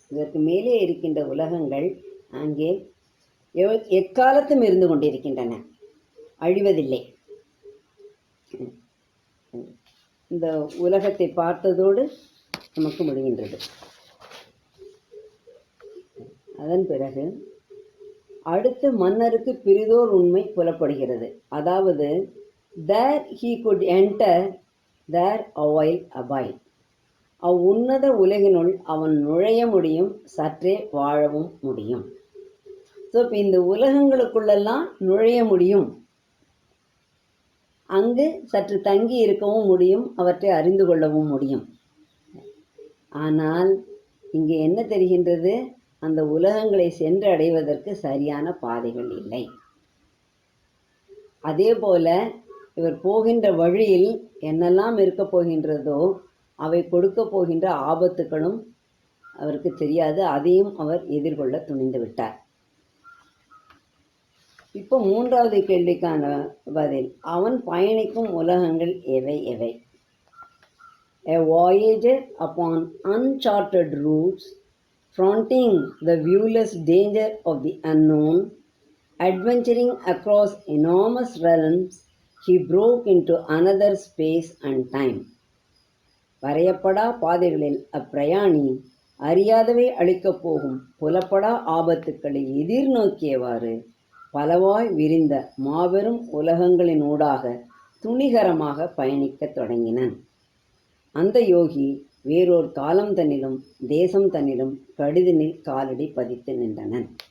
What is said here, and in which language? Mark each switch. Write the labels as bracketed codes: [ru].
[ta] இதற்கு மேலே இருக்கின்ற உலகங்கள் அங்கே எக்காலத்தும் இருந்து கொண்டிருக்கின்றன, அழிவதில்லை. இந்த உலகத்தை பார்த்ததோடு நமக்கு முடிகின்றது. அதன் பிறகு அடுத்து மன்னருக்கு பிறிதோர் உண்மை புலப்படுகிறது. [en] அதாவது there he could enter, there awhile abide. [ta] அவ்வுன்னத உலகினுள் அவன் நுழைய முடியும், சற்றே வாழவும் முடியும். ஸோ இப்போ இந்த உலகங்களுக்குள்ளெல்லாம் நுழைய முடியும், அங்கு சற்று தங்கி இருக்கவும் முடியும், அவற்றை அறிந்து கொள்ளவும் முடியும். ஆனால் இங்கே என்ன தெரிகின்றது? அந்த உலகங்களை சென்று அடைவதற்கு சரியான பாதைகள் இல்லை. அதே போல இவர் போகின்ற வழியில் என்னெல்லாம் இருக்கப் போகின்றதோ அவை கொடுக்க போகின்ற ஆபத்துகளும் அவருக்கு தெரியாது. அதையும் அவர் எதிர்கொள்ள துணிந்து விட்டார். இப்போ மூன்றாவது கேள்விக்கான பதில், அவன் பயணிக்கும் உலகங்கள் எவை எவை? [en] A voyager upon uncharted routes, fronting the viewless danger of the unknown, adventuring across enormous realms, he broke into another space and time. [ta] வரையப்படா பாதைகளில் அப்பிரயாணி அறியாதவை அளிக்கப் போகும் புலப்படா ஆபத்துக்களை எதிர்நோக்கியவாறு பலவாய் விரிந்த மாபெரும் உலகங்களின் ஊடாக துணிகரமாக பயணிக்கத் தொடங்கினன். அந்த யோகி வேறொரு காலம் தன்னிலும் தேசம் தன்னிலும் கடிதனில் காலடி பதித்து நின்றனன்.